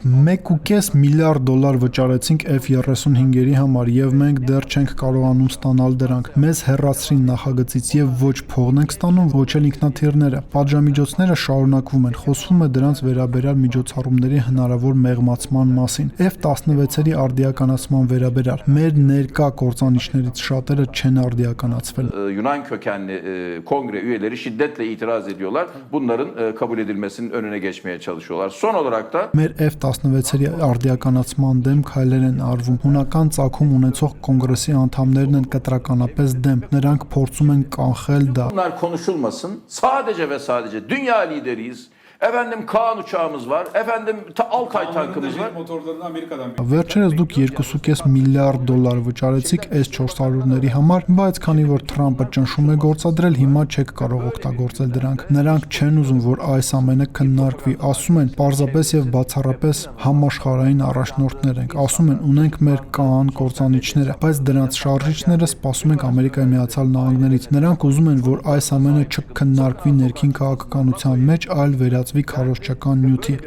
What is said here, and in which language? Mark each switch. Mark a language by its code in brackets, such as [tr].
[hy] Մենք 1.5 միլիարդ դոլար վճարեցինք F-35-երի համար եւ մենք դեռ չենք կարողանում ստանալ դրանք։ Մեզ հեռացրին նախագծից եւ ոչ փողն ենք ստանում, ոչ էլ ինքնաթիռները։ Պատժամիջոցները շարունակվում են։ Խոսվում է դրանց վերաբերյալ միջոցառումների հնարավոր մեղմացման մասին։ F-16-երի արդիականացման վերաբերյալ մեր ներկա կործանիչներից շատերը չեն արդիականացվել։ [tr] Yunan kökenli kongre üyeleri şiddetle itiraz ediyorlar. Bunların kabul edilmesinin önüne geçmeye çalışıyorlar. Son olarak da [hy] մեր F-16-երի արդիականացման դեմ քայլեր են արվում։ Հունական ցակում ունեցող կոնգրեսի անդամներն են կտրականապես դեմ։ Նրանք փորձում են կանխել դա։ [tr] bunlar konuşulmasın. Sadece ve sadece dünya lideriyiz. Efendim Kaan uçağımız var. Efendim Altay tankımız var. [hy] Վերջերս դուք 2.5 միլիարդ դոլար վճարեցիք S-400-ների համար, բայց քանի որ Թրամփը ճնշում է գործադրել, հիմա չեք կարող օգտագործել դրանք։ Նրանք չեն ուզում, որ այս ամենը քննարկվի, ասում են, պարզապես եւ բացառապես համաշխարհային առաջնորդներ ենք, ասում են, ունենք մեր կան կործանիչները, բայց դրանց շարժիչները սպասում ենք Ամերիկայի Միացյալ Նահանգներից։ Նրանք ուզում են, որ այս ամենը չքննարկվի ներքին քաղաքականության մեջ, այլ վերածվի քարոզչական նյութի